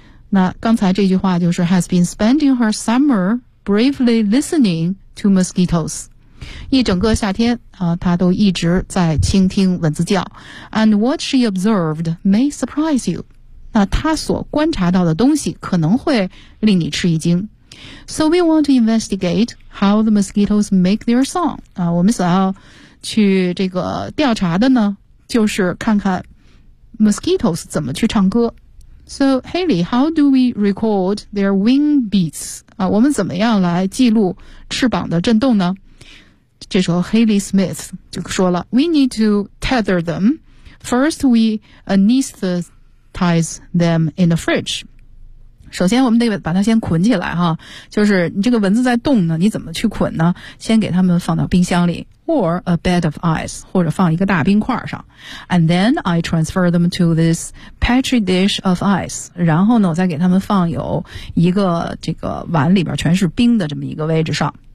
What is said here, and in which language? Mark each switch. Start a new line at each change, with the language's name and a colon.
Chinese: 那刚才这句话就是
English: has been spending her summer bravely listening to mosquitoes，
Chinese: 一整个夏天啊，她都一直在倾听蚊子叫。
English: And what she observed may surprise you，
Chinese: 那她所观察到的东西可能会令你吃一惊。
English: So we want to investigate how the mosquitoes make their song
Chinese: 啊，我们想要去这个调查的呢，就是看看 mosquitoes 怎么去唱歌。
English: So Haley, how do we record their wing beats?
Chinese: 啊，我们怎么样来记录翅膀的震动呢？这时候 Haley Smith 就说了 ，
English: We need to tether them. First, we anesthetize them in the fridge.
Chinese: 首先，我们得把它先捆起来哈。就是你这个蚊子在动呢，你怎么去捆呢？先给它们放到冰箱里 ，
English: or a bed of ice，
Chinese: 或者放一个大冰块上。
English: And then I transfer them to this petri dish of ice，
Chinese: 然后呢我再给他们放有一个这个碗里边全是冰的这么一个位置上。